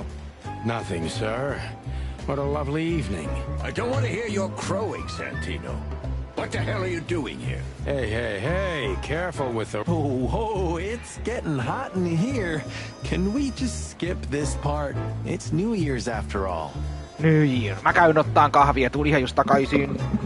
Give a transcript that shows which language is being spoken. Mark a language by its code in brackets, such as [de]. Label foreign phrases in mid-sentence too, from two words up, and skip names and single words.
[en] Nothing, sir. What a lovely evening. I don't want to hear your crowing, Santino. What the hell are you doing here? Hey, careful with the... Oh, it's getting hot in here. Can we just skip this part? It's New Year's after all. New Year. [fi] Mä käyn ottaan kahvia, tuli ihan just takaisin.